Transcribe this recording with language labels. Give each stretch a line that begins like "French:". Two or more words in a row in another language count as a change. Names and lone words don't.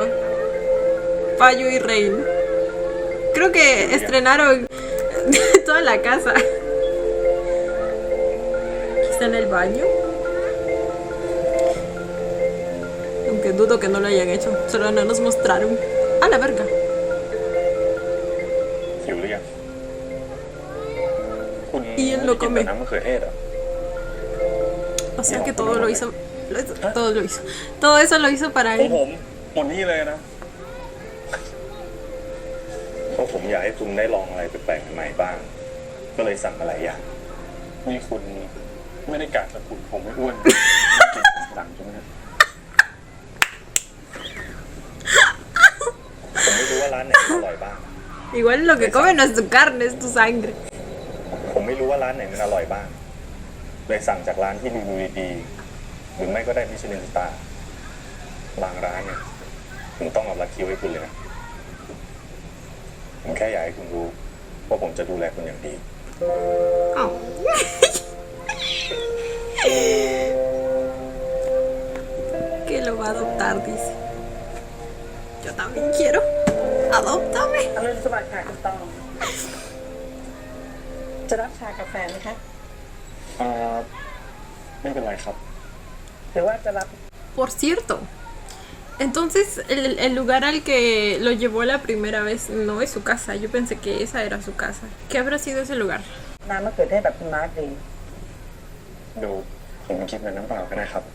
Spanish: Payu y Rain. Creo que estrenaron toda la casa. está en el baño. Aunque dudo que no lo hayan hecho. Solo no nos mostraron. ¡A la verga!
Thai: หิวหรือยังคุณ
Spanish: Y él lo
Thai: กิน
Spanish: come.
Thai: แต่น้ำมะเขือเทศเหรอ
Spanish: O sea que todo lo hizo. Todo lo hizo. Todo eso lo hizo para
Thai: ของ
Spanish: él.
Thai: ผมหมดนี่เลยนะเพราะผมอยากให้คุณได้ลองอะไรแปลกๆใหม่ๆบ้าง ก็เลยสั่งอะไรอย่างนี่คุณไม่ได้กะจะคุณผมไม่อ้วนกินสั่งใช่ไหมครับผมไม่รู้ว่าร้านไหนมันอร่อยบ้าง
Spanish: Igual lo que come no es tu carne, es tu sangre.
Thai: ผมไม่รู้ว่าร้านไหนมันอร่อยบ้าง เลยสั่งจากร้านที่ดูดีๆหรือไม่ก็ได้มิชลินสตาร์บางร้านเนี่ยผมต้องเอาลักคิวให้คุณเลยนะ ผมแค่อยากให้คุณรู้ว่าผมจะดูแลคุณอย่างดี
Spanish: Oh. Que lo va a adoptar, dice. Yo también quiero. Adóptame.
Thai: อรุณสวัสดิ์ค่ะคุณตอง จะรับชากาแฟไหมคะ ไม่เป็นไรครับ หรือว่าจะรับ
Spanish: Por cierto. Entonces, el lugar al que lo llevó la primera vez no es su casa. Yo pensé que esa era su casa. ¿Qué habrá sido ese lugar?
Thai: น้ำมะเขือเทศแบบคุณมาร์คดี ดูผมคิดเป็นน้ำเปล่าก็ได้ครับ